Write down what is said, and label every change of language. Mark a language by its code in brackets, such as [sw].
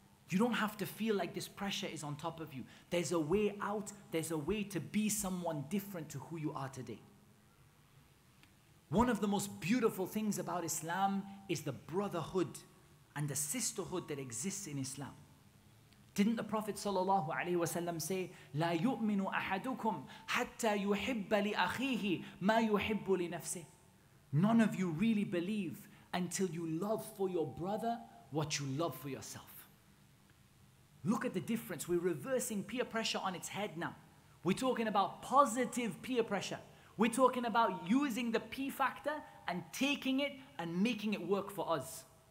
[en] You don't have to feel like this pressure is on top of you. There's a way out. There's a way to be someone different to who you are today. One of the most beautiful things about Islam is the brotherhood and the sisterhood that exists in Islam. Didn't the Prophet ﷺ say, [ar] لا يؤمن أحدكم حتى يحب لأخيه ما يحب لنفسه? [en] None of you really believe until you love for your brother what you love for yourself. Look at the difference. We're reversing peer pressure on its head now. We're talking about positive peer pressure. We're talking about using the P factor and taking it and making it work for us.